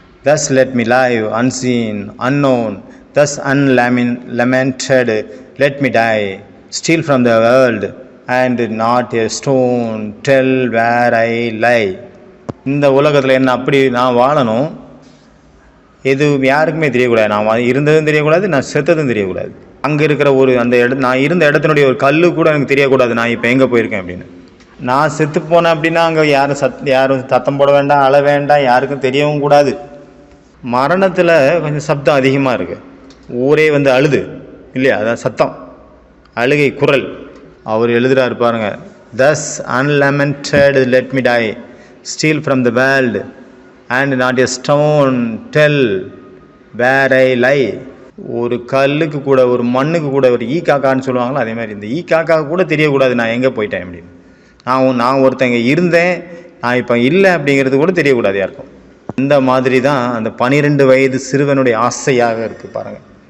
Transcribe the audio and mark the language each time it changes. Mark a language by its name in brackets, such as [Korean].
[English] Thus let me live unseen, unknown, thus unlamented let me die, still from the world and not a stone tell where I lie. [Tamil] இந்த உலகத்தில் என்ன அப்படி நான் வாழணும், எது யாருக்குமே தெரியக்கூடாது. நான் இருந்ததும் தெரியக்கூடாது, நான் செத்ததும் தெரியக்கூடாது. அங்கே இருக்கிற நான் இருந்த இடத்தினுடைய ஒரு கல் கூட எனக்கு தெரியக்கூடாது நான் இப்போ எங்கே போயிருக்கேன் அப்படின்னு. நான் செத்து போனேன் அப்படின்னா அங்கே யாரும் சத்தம் போட வேண்டாம், அழ வேண்டாம், யாருக்கும் தெரியவும் கூடாது. மரணத்தில் கொஞ்சம் சப்தம் அதிகமாக இருக்குது. ஊரே அழுது இல்லையா, அதான் சத்தம், அழுகை குரல். அவர் எழுதுகிறார் பாருங்க, [English] thus unlamented let me die, steal from the world and not a stone tell where I lie. [Tamil] ஒரு கல்லுக்கு கூட, ஒரு மண்ணுக்கு கூட, ஒரு ஈ காக்கான்னு சொல்லுவாங்களோ அதே மாதிரி இந்த ஈ காக்கா கூட தெரியக்கூடாது நான் எங்கே போயிட்டேன் அப்படின்னு. நான் ஒருத்தங்க இருந்தேன், நான் இப்போ இல்லை அப்படிங்கிறது கூட தெரியக்கூடாது யாருக்கும். இந்த மாதிரி தான் அந்த 12 வயது சிறுவனுடைய ஆசையாக இருக்குது பாருங்கள்.